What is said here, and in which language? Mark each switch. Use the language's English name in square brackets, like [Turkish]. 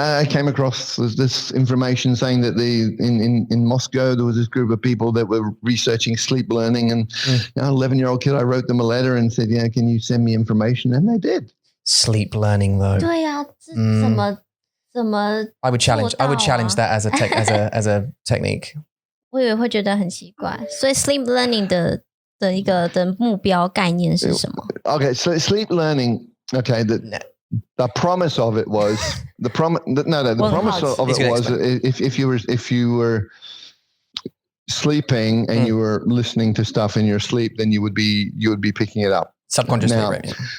[English] I came across this information saying that in Moscow there was this group of people that were researching sleep learning, and an 11-year-old kid, I wrote them a letter and said, "Yeah, can you send me information?" And they did. Sleep learning, though. [Chinese] 对啊，这怎么 [English] I would challenge that as a technique. [Chinese] 我以为会觉得很奇怪，所以 sleep learning 的一个的目标概念是什么 [English] ？Okay, so sleep learning. Okay, the promise of it was the promise of it was if you were sleeping and you were listening to stuff in your sleep, then you would be picking it up subconsciously. Now, right?